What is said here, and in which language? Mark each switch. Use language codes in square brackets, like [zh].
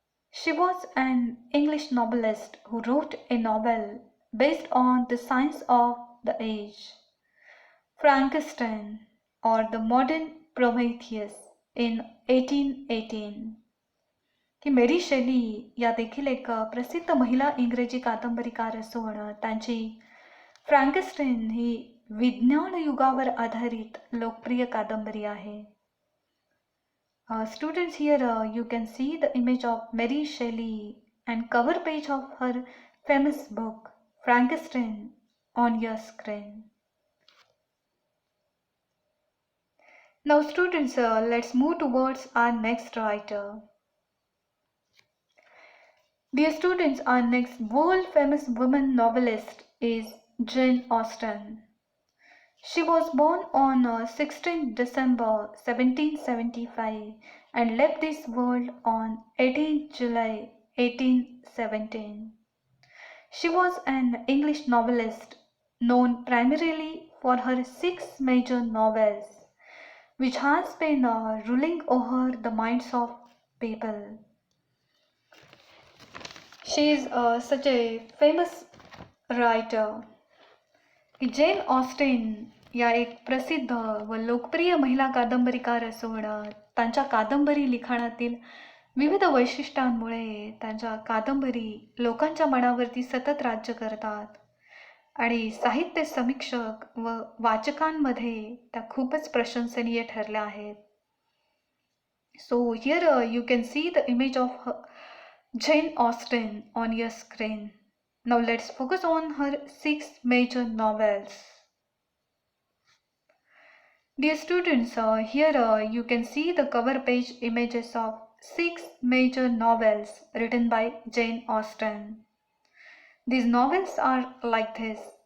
[en] She was an English novelist who wrote a novel based on the science of the age, Frankenstein, or the modern Prometheus, in 1818. [mr] की मेरी शेली या देखील एक प्रसिद्ध महिला इंग्रजी कादंबरीकार असून त्यांची फ्रँकेस्टाईन ही विज्ञान युगावर आधारित लोकप्रिय कादंबरी आहे. [en] Students, here you can see the image of Mary Shelley and cover page of her famous book Frankenstein on your screen. Now students, let's move towards our next writer. Dear students, our next world famous woman novelist is Jane Austen. She was born on 16 December 1775 and left this world on 18 July 1817. She was an English novelist known primarily for her 6 major novels, which has been ruling over the minds of people. She is such a famous writer. [mr] Jane Austen या एक प्रसिद्ध व लोकप्रिय महिला कादंबरीकार असून त्यांच्या कादंबरी लिखाणातील विविध वैशिष्ट्यांमुळे त्यांच्या कादंबरी लोकांच्या मनावरती सतत राज्य करतात आणि साहित्य समीक्षक व वाचकांमध्ये त्या खूपच प्रशंसनीय ठरल्या आहेत. [en] So here you can see the image of Jane Austen on your screen. Now let's focus on her 6 major novels. Dear students, here you can see the cover page images of 6 major novels written by Jane Austen. These novels are like this.